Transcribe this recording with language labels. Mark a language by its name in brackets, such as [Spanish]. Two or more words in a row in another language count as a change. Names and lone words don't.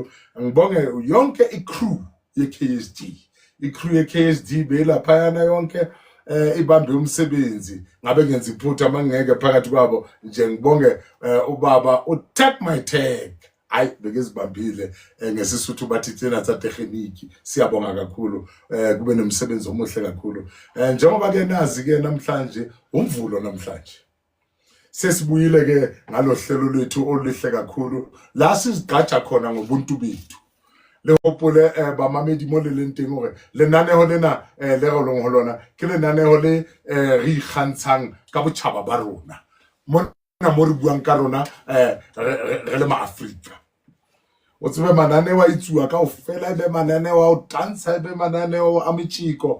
[Zulu] Ngibonge yonke icrew yeKSD, icrew yeKSD belapha yonke ibambe umsebenzi. Ngabe ngenza iphutha mangeke phakathi kwabo nje ngibonge ubaba uTag My Tag. Hayi bekezibambile ngesisuthu bathi [Southern Sotho] tsena tsa technique. [Zulu] Siyabonga kakhulu, kube nomsebenzi omuhle kakhulu. Njengoba ke nazi ke namhlanje umvulo, namhlanje sesibuyile ke ngalohlelo lwethu oluhle kakhulu la sizigqaja khona ngobuntu bethu. [Southern Sotho] Le hopole bamamedi mo le lenteng hore lenaneho lena le go leng ho lona ke lenaneho le re ikgantshang ka botjhaba ba rona mona mo re buang ka rona re le maAfrika. O tsebe mananeo a itsuwa ka ofela, be mananeo a o tantsha, be mananeo a metjiko.